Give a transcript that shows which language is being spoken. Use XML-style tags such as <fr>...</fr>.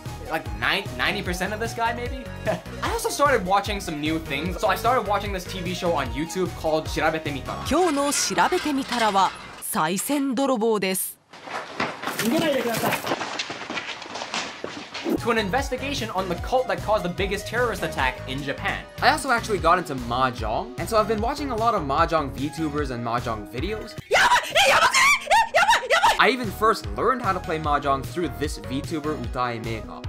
<en>Like 90% of this guy, maybe? I also started watching some new things. So I started watching this TV show on YouTube called 調べてみたら。</en> <ja>今日の調べてみたらは、賽銭泥棒です。逃げないでください。</ja> <en>To an investigation on the cult that caused the biggest terrorist attack in Japan. I also actually got into Mahjong, and so I've been watching a lot of Mahjong VTubers and Mahjong videos. I even first learned how to play Mahjong through this VTuber Utai Mega.</en>